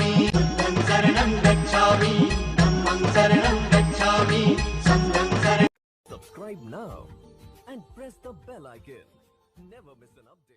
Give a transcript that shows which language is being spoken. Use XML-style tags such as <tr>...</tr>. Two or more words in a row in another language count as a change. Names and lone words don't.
<pi>बुद्धं शरणं गच्छामि धम्मं शरणं गच्छामि संघं शरणं</pi> <en>Subscribe now and press the bell icon. Never miss an update.</en>